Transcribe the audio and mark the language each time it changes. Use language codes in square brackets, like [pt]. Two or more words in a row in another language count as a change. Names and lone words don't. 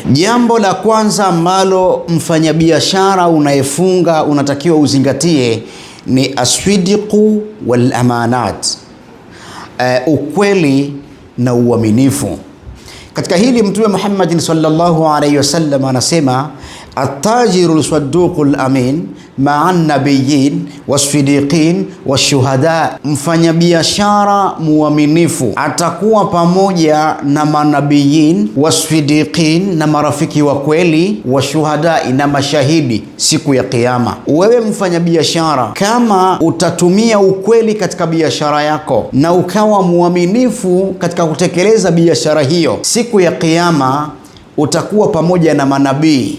[sw] Jambo la kwanza ambalo mfanyabiashara unayefunga unatakiwa uzingatie ni [ar] الصدق والأمانة, [sw] ukweli na uaminifu. Katika hili Mtume Muhammad sallallahu alayhi wasallam anasema, [ar] التاجر الصدوق الأمين مع النبيين والصديقين والشهداء. [sw] Mfanyabiashara muaminifu atakuwa pamoja na manabiyin, was-sidiqin na marafiki wa kweli, washuhada na mashahidi siku ya kiyama. Wewe mfanyabiashara, kama utatumia ukweli katika biashara yako na ukawa muaminifu katika kutekeleza biashara hiyo, siku ya kiyama utakuwa pamoja na manabii.